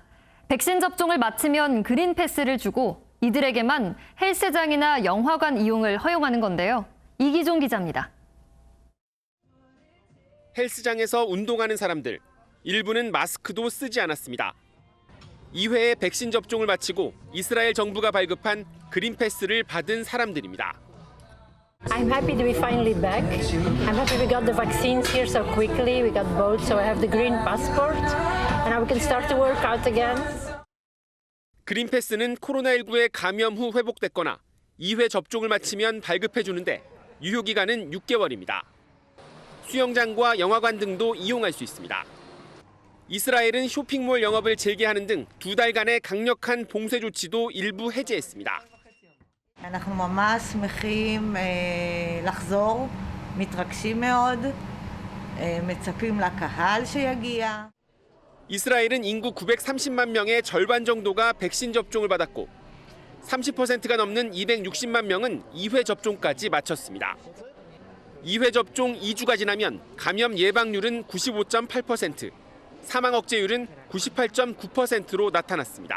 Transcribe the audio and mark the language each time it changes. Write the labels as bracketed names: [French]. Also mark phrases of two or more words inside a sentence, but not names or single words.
[Korean] 백신 접종을 마치면 그린 패스를 주고 이들에게만 헬스장이나 영화관 이용을 허용하는 건데요. 이기종 기자입니다. 헬스장에서 운동하는 사람들, 일부는 마스크도 쓰지 않았습니다. 2회의 백신 접종을 마치고 이스라엘 정부가 발급한 그린 패스를 받은 사람들입니다. [English] I'm happy to be finally back. I'm happy we got the vaccines here so quickly. We got both, so I have the green passport, and now we can start to work out again. [Korean] 그린 패스는 코로나19에 감염 후 회복됐거나 2회 접종을 마치면 발급해 주는데 유효 기간은 6개월입니다. 수영장과 영화관 등도 이용할 수 있습니다. 이스라엘은 쇼핑몰 영업을 재개하는 등 2달간의 강력한 봉쇄 조치도 일부 해제했습니다. [Hebrew] אנחנו ממש שמחים לחזור, מתרגשים מאוד, מצפים לקהל שיגיע. [Korean] 이스라엘은 인구 930만 명의 절반 정도가 백신 접종을 받았고 30%가 넘는 260만 명은 2회 접종까지 마쳤습니다. 2회 접종 2주가 지나면 감염 예방률은 95.8%, 사망 억제율은 98.9%로 나타났습니다.